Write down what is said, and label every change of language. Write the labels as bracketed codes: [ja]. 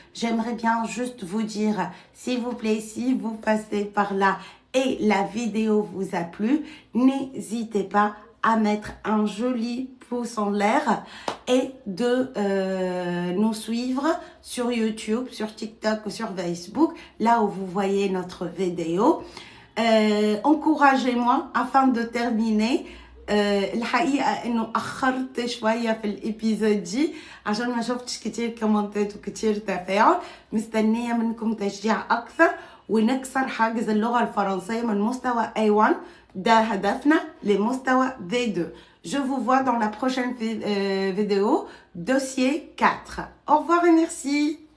[fr] J'aimerais bien juste vous dire, s'il vous plaît, si vous passez par là et la vidéo vous a plu, n'hésitez pas à mettre un joli pouce en l'air et de nous suivre sur YouTube, sur TikTok ou sur Facebook, là où vous voyez notre vidéo. Encouragez-moi afin de terminer. [ar] الحقيقة انه اخرت شوية في الابيزود دي عشان ما شفتش كتير كومنتات وكتير تفاعل. مستنية منكم تشجيع اكثر ونكسر حاجز اللغة الفرنسية من مستوى A1. ده هدفنا لمستوى V2. [fr] Je vous vois dans la prochaine vidéo, dossier 4. Au revoir et merci.